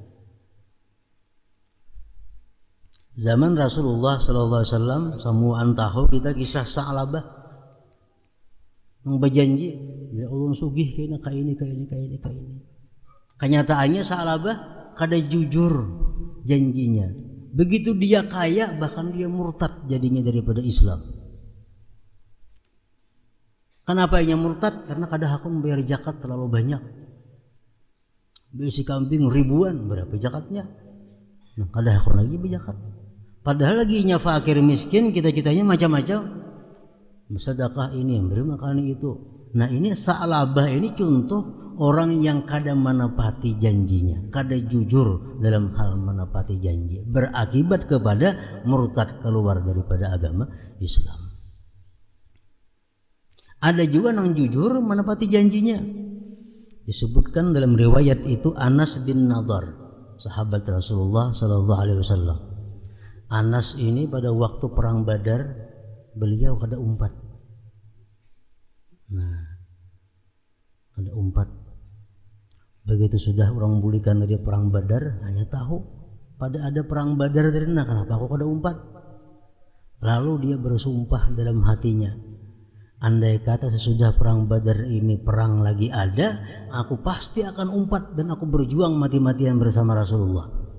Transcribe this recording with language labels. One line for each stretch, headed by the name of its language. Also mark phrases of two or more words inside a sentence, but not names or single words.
Indonesian: Zaman Rasulullah
Arabic: sallallahu alaihi wasallam,
Indonesian: samuan tahu kita kisah Sa'labah yang berjanji,
Arabic: ya Allah
Indonesian: sugih kena ka ini. Kenyataannya Sa'labah kada jujur janjinya. Begitu dia kaya, bahkan dia murtad jadinya daripada Islam. Kenapa ia murtad? Karena kada hakun membayar zakat terlalu banyak. Besi kambing ribuan, berapa zakatnya? Nah, kada hakun lagi berzakat. Padahal lagi nya fakir miskin, kita-kitanya macam-macam. Sedekah ini, beri makan itu. Nah, ini Sa'labah ini contoh orang yang kada menepati janjinya, kada jujur dalam hal menepati janji, berakibat kepada murtad, keluar daripada agama Islam. Ada juga yang jujur menepati janjinya. Disebutkan dalam riwayat itu Anas bin Nadar, sahabat Rasulullah
Arabic: sallallahu alaihi wasallam.
Indonesian: Anas ini pada waktu perang Badar beliau kada umpat. Nah, kada umpat. Begitu sudah orang bulikan dari perang Badar, hanya tahu pada ada perang Badar dari mana, kenapa aku kada umpat? Lalu dia bersumpah dalam hatinya, andai kata sesudah perang Badar ini perang lagi ada, aku pasti akan umpat dan aku berjuang mati-matian bersama Rasulullah.